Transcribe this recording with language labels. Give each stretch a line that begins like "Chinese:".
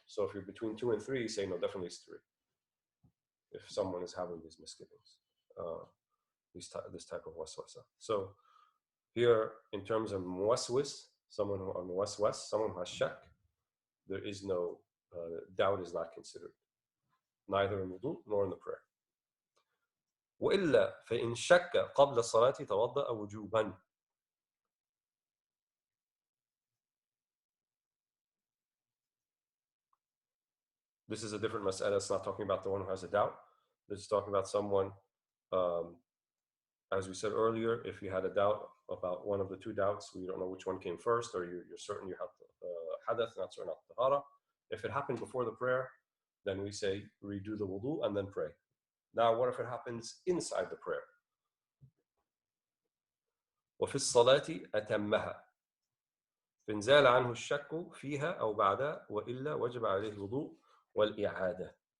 English: So if you're between 2 and 3, you say no, definitely it's 3. If someone is having these misgivings, this type of waswasa. So here, in terms of muwaswis, someone who has shak, there is no doubt is not considered, neither in wudu nor in the prayer.
Arabic: وإلا فإن شك قبل الصلاة توضأ وجوبا.
English: This is a different mas'ala. It's not talking about the one who has a doubt. This is talking about someone, as we said earlier, if you had a doubt about one of the 2 doubts, we don't know which one came first, or you're certain you have hadath, not certain of tahara. If it happened before the prayer, then we say redo the wudu and then pray. Now, what if it happens inside the prayer?
Arabic: وفي الصلاة أتمها فإن زال عنه الشك فيها أو بعدها وإلا وجب عليه الوضوء والإعادة.